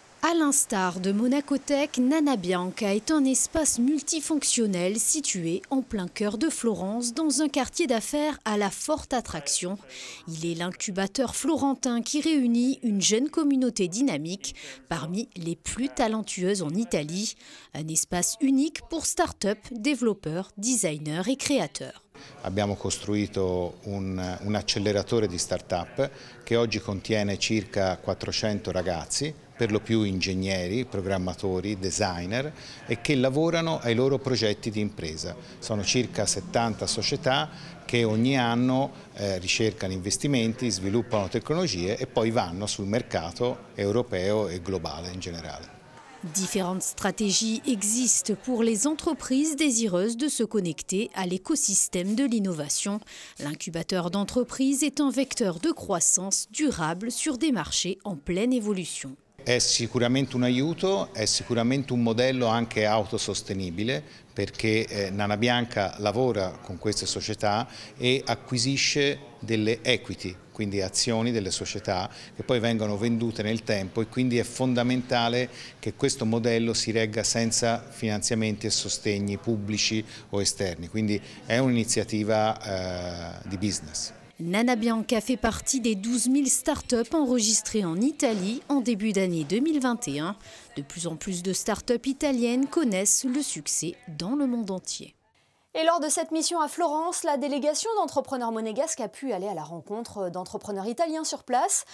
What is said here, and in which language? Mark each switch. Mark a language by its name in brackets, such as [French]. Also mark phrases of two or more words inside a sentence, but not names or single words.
[French] À l'instar de Monacothèque, Nana Bianca est un espace multifonctionnel situé en plein cœur de Florence, dans un quartier d'affaires à la forte attraction. Il est l'incubateur florentin qui réunit une jeune communauté dynamique parmi les plus talentueuses en Italie. Un espace unique pour start-up, développeurs, designers et créateurs. [Italian] Abbiamo costruito un acceleratore di start-up che oggi contiene circa 400 ragazzi, per lo più ingegneri, programmatori, designer e che lavorano ai loro progetti di impresa. Sono circa 70 società che ogni anno ricercano investimenti, sviluppano tecnologie e poi vanno sul mercato europeo e globale in generale. [French] Différentes stratégies existent pour les entreprises désireuses de se connecter à l'écosystème de l'innovation. L'incubateur d'entreprise est un vecteur de croissance durable sur des marchés en pleine évolution. [Italian] È sicuramente un aiuto, è sicuramente un modello anche autosostenibile perché Nana Bianca lavora con queste società e acquisisce delle equity, quindi azioni delle società che poi vengono vendute nel tempo e quindi è fondamentale che questo modello si regga senza finanziamenti e sostegni pubblici o esterni, quindi è un'iniziativa di business. [French] Nana Bianca fait partie des 12 000 startups enregistrées en Italie en début d'année 2021. De plus en plus de startups italiennes connaissent le succès dans le monde entier. Et lors de cette mission à Florence, la délégation d'entrepreneurs monégasques a pu aller à la rencontre d'entrepreneurs italiens sur place.